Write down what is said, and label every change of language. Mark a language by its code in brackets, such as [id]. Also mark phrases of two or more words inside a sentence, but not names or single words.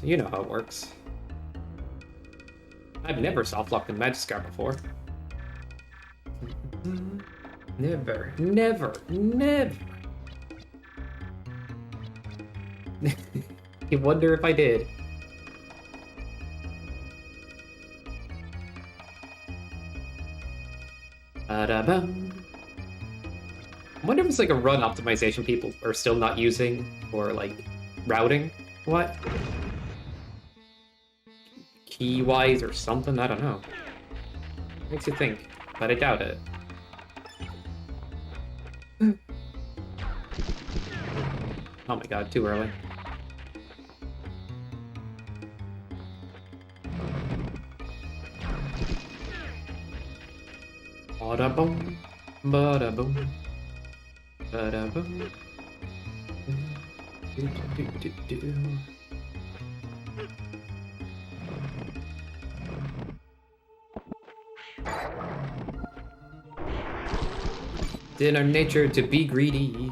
[en] You know how it works. I've never soft-locked in Magiskar before. Never, never, never. You wonder if I did. Ba-da-bum. I wonder if it's like a run optimization people are still not using for like routing. What? Key-wise or something? I don't know. Makes you think, but I doubt it. Oh my god, too early. Ba-da-boom, ba-da-boom, ba-da-boom. Do-do-do-do-do. It's in our nature to be greedy.